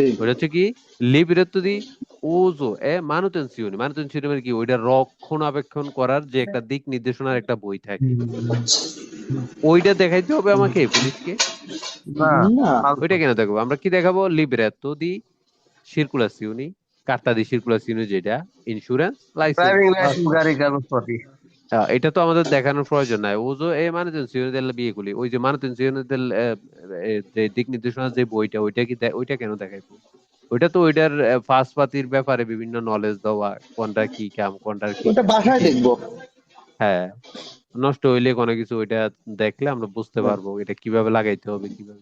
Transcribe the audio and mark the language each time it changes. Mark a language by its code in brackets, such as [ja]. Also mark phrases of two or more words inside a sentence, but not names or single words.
[bn] ওইটা হচ্ছে কি, [it] libretto di uso e manutenzione, [bn] মানুতেনসিওনি মানে কি, ওইটা রক্ষণাবেক্ষণ করার যে একটা দিক নির্দেশনার একটা বই থাকে, ওইটা দেখাইতে হবে আমাকে পুলিশকে? না, না ফালতু। ওইটা কেন দেখাবো? আমরা কি দেখাবো? [it] libretto di circolazione, carta di circolazione [bn] যেটা, ইন্স্যুরেন্স, লাইসেন্স। ড্রাইভিং লাইসেন্স, গাড়ি কাগজপত্র। এটা তো আমাদের দেখানোর প্রয়োজন নাই। ও যে এই [it] manutenzione della veicoli, [bn] ওই যে [it] manutenzione del [bn] যে দিক নির্দেশনা যে বইটা, ওইটা কি ওইটা কেন দেখাইবো? ওইটা তো ওইটার ফার্স্ট পাতির ব্যাপারে বিভিন্ন নলেজ দেওয়া, কোনটা কি কাম, কোনটা কি ওটা বাসায় দেখবো। হ্যাঁ, নষ্ট হইলে কোনো কিছু ওইটা দেখলে আমরা বুঝতে পারবো এটা কিভাবে লাগাইতে হবে, কিভাবে।